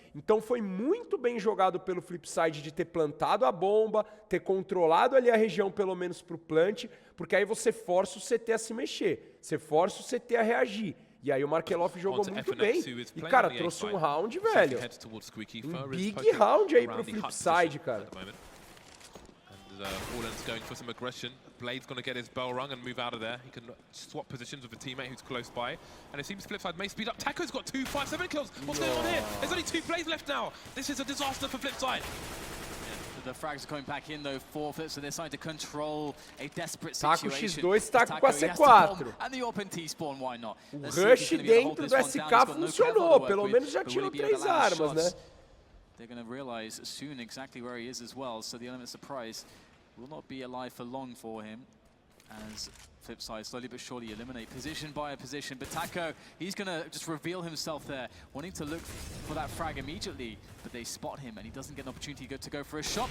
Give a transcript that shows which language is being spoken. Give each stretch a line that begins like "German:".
Portuguese: Então foi muito bem jogado pelo FLIPSID de ter plantado a bomba, ter controlado ali a região pelo menos pro plant, porque aí você força o CT a se mexer, você força o CT a reagir. E aí o Markelov jogou muito bem. E, cara, trouxe um round, velho. Um big round aí pro Flipside, cara.
English: Fallen's going for some aggression. Blade's going to get his bell rung and move out of there. He can swap positions with a teammate who's close by. And it seems Flipside may speed up. Taco's got 2 5-7 kills. What's going on here? There's only 2 plays left now. This is a disaster for Flipside. The frags are coming back in though for Flipside. They're starting to control a desperate situation.
Portuguese: Taco X2 taco com a C4.
English: And the open T-spawn, why not?
Portuguese: O rush dentro do SK funcionou. Pelo menos já tirou 3 armas, né?
English: They're going to realize soon exactly where he is as well, so the element of surprise will not be alive for long for him as Flipside slowly but surely eliminate position by position. But Taco, he's going to just reveal himself there, wanting to look for that frag immediately, but they spot him and he doesn't get an opportunity to go for a shot.